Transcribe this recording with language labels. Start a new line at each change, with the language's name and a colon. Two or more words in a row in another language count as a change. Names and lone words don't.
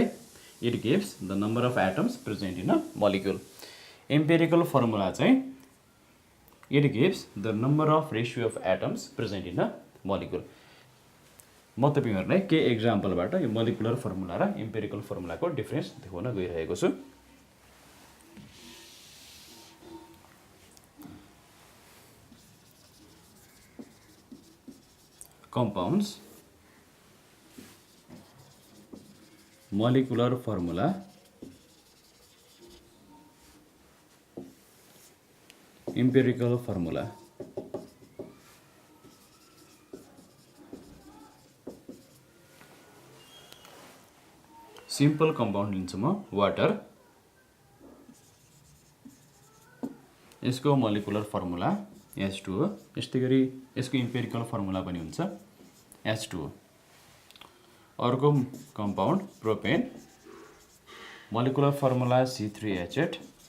English: It gives the number of atoms present in a molecule. Empirical formula चाहिँ it gives the number of ratio of atoms present in a molecule।
Nepali: म तपाईहरुलाई के एक्जाम्पलबाट यो
English: molecular formula
Nepali: र
English: empirical formula-को
Nepali: डिफरेन्स देखाउन गइरहेको छु।
English: compounds, molecular formula, empirical formula. Simple compound
Nepali: लिन्छु म वाटर, यसको
English: molecular formula
Nepali: H2O। यस्तै गरी यसको
English: empirical formula
Nepali: पनि हुन्छ H2O। अर्को कम्पाउन्ड प्रोपेन,
English: molecular formula
Nepali: C3H8।